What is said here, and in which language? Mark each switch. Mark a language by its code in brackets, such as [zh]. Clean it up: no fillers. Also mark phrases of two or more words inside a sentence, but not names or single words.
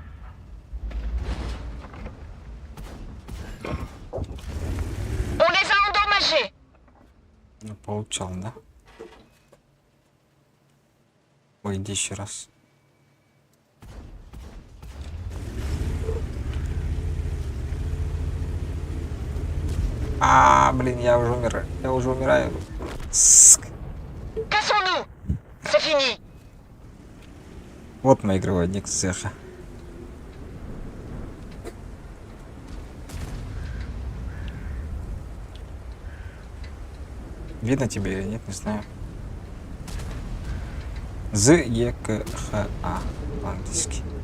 [fr] On les a [ru] Ну, получал, да? Ой, иди еще раз. Блин, я уже умираю. Я уже умираю. [fr] Cassons-nous. C'est fini. [ru] Вот мой игровой ник цеха. Видно тебе или нет, не знаю. Z-E-K-H-A по-английски.